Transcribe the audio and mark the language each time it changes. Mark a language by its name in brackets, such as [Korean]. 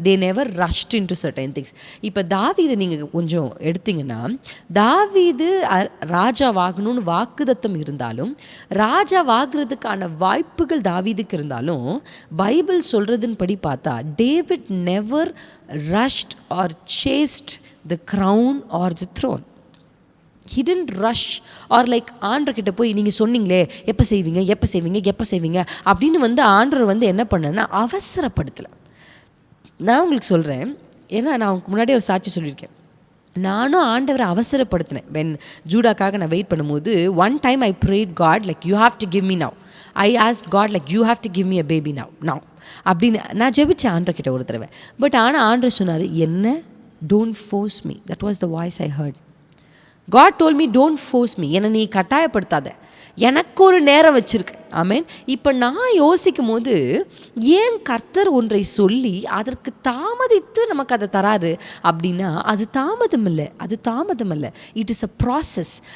[English] They never rushed into certain things. [Tamil] இப்போ தாவீது நீங்கள் கொஞ்சம் எடுத்திங்கன்னா, தாவீது ராஜாவாகணும்னு வாக்குதத்தம் இருந்தாலும், ராஜாவாகிறதுக்கான வாய்ப்புகள் தாவீதுக்கு இருந்தாலும், பைபிள் சொல்கிறதுன்னு படி பார்த்தா [English] David never rushed or chased the crown or the throne. He didn't rush or like [Tamil] ஆண்டர்கிட்ட போய் நீங்கள் சொன்னீங்களே எப்போ செய்வீங்க அப்படின்னு ஆண்டவர் என்ன பண்ணேன்னா அவசரப்படுத்தலை. நான் உங்களுக்கு சொல்கிறேன், ஏன்னா நான் உங்களுக்கு முன்னாடியே ஒரு சாட்சி சொல்லியிருக்கேன். நானும் ஆண்டவரை அவசரப்படுத்தினேன். [English] when [Tamil] ஜூடாக்காக நான் வெயிட் பண்ணும்போது [English] one time I prayed God like you have to give me now. I asked God like you have to give me a baby now [Tamil] அப்படின்னு நான் ஜெபிச்சேன் ஆண்டர்கிட்ட ஒரு தடவை. பட் ஆனால் ஆண்டர் சொன்னார், என்ன [English] don't force me. That was the voice I heard. God told me don't force me. [Tamil] என்னை நீ கட்டாயப்படுத்தாத, எனக்கு ஒரு நேரம் வச்சுருக்கு. ஆமேன். இப்போ நான் யோசிக்கும் போது ஏன் கர்த்தர் ஒன்றை சொல்லி அதற்கு தாமதித்து நமக்கு அதை தராரு அப்படின்னா அது தாமதம் இல்லை, [English] It is a process.